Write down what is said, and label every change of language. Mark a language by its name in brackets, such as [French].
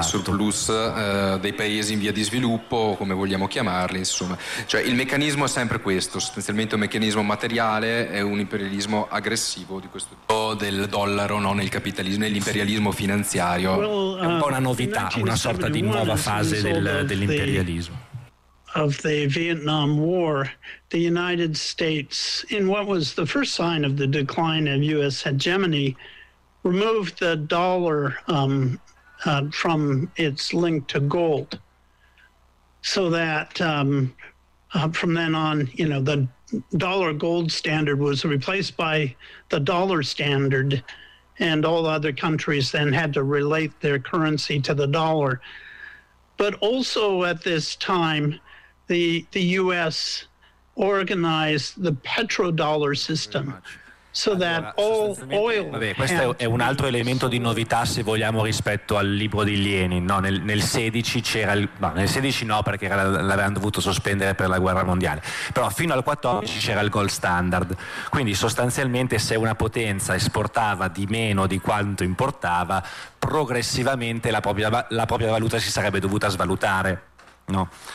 [Italian] Di surplus dei paesi in via di sviluppo, come vogliamo chiamarli, insomma. Cioè il meccanismo è sempre questo, sostanzialmente un meccanismo materiale, è un imperialismo aggressivo di questo tipo, del dollaro, no, nel capitalismo, nell'imperialismo finanziario. È un po' una novità, una sorta di nuova fase dell'imperialismo. [English] Of the Vietnam War, the United States, in what was the first sign of the decline of U.S. hegemony, removed the dollar from its link to gold, so that from then on, you know, the dollar gold standard was replaced by the dollar standard, and all other countries then had to relate their currency to the dollar. But also at this time, the U.S. organized the petrodollar system, so that all oil. [Italian] Vabbè, questo è un altro elemento di novità, se vogliamo, rispetto al libro di Lenin. No, nel 16 c'era il, no, nel 16 no, perché l'avevano dovuto sospendere per la guerra mondiale. Però fino al 14 c'era il gold standard. Quindi sostanzialmente, se una potenza esportava di meno di quanto importava, progressivamente la propria valuta si sarebbe dovuta svalutare, no?